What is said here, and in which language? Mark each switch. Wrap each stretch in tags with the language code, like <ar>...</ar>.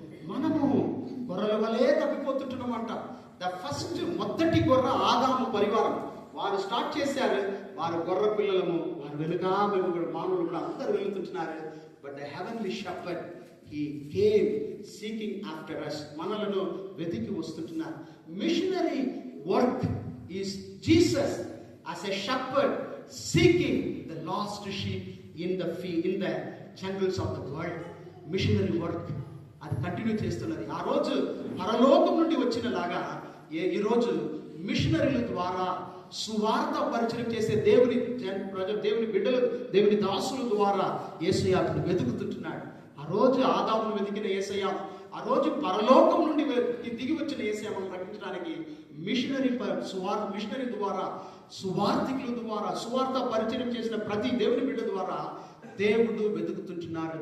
<te>మనము గొర్రెల వలె తప్పిపోతుంటున్నామంట. మొదటి గొర్రె ఆదాము పరివారం, వారు స్టార్ట్ చేశారు. వారు గొర్రె పిల్లలము, వారు వెనుక మేము కూడా మానవులు కూడా అందరూ వెళుతుంటున్నారు.</te> <en>but the heavenly shepherd, he came seeking after us,</en> <te>మనలను వెతికి వస్తుంటున్నారు.</te> <en>Missionary work is Jesus as a shepherd seeking the lost sheep in the jungles of the world.</en> <te>Machinery work అది కంటిన్యూ చేస్తున్నది. ఆ రోజు పరలోకం నుండి వచ్చినలాగా ఈరోజు మిషనరీల ద్వారా సువార్త పరిచయం చేసే దేవుని బిడ్డలు, దేవుని దాసుల ద్వారా యేసయ్య వెతుకుతుంటున్నాడు. ఆ రోజు ఆదామును వెతికిన యేసయ్య, ఆ రోజు పరలోకం నుండి దిగి వచ్చిన యేసయ్య మనం రక్షించడానికి మిషనరీ ద్వారా, సువార్థికుల ద్వారా, సువార్త పరిచయం చేసిన ప్రతి దేవుని బిడ్డ ద్వారా దేవుడు వెతుకుతుంటున్నారు.</te>